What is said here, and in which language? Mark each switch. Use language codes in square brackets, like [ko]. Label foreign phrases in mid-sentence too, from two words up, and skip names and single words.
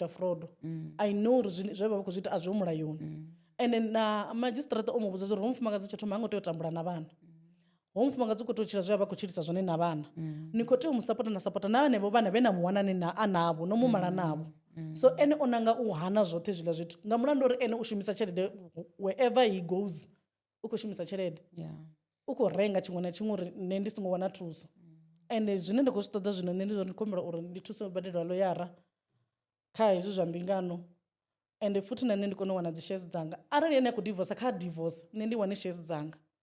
[ve] ita frodo [en] I know [ve] uri zwe vha vha khou zwi ita a zwi ho mulayoni ende na madzhisiṱiraṱa o mu vhudza zwa uri ho mufumakadzi tsho thoma ha ngo tea u tambula na vhana ho mufumakadzi u khou tea u tshila zwe a vha khou tshilisa zwone na vhana ni khou tea u mu sapota na sapota na vhanevho vhana vhe na muwanani a navho no mu mala navho so ene o nanga u hana zwoṱhe zwiḽa zwithu nga mulandu uri ene u shumisa tshelede [en] wherever he goes [ve] u khou shumisa tshelede u khou renga tshiṅwe na tshiṅwe uri nṋe ndi songo wana thuso ende zwine nda khou zwi ṱoḓa zwino nṋe ndi ndi khou humbela uri ndi thuse u badelwa loyara kha hezwi zwa mbingano ende futhi na nṋe ndi kone u wana dzi shares dzanga arali ene a khou divorce kha divorce nṋe ndi wane shares dzanga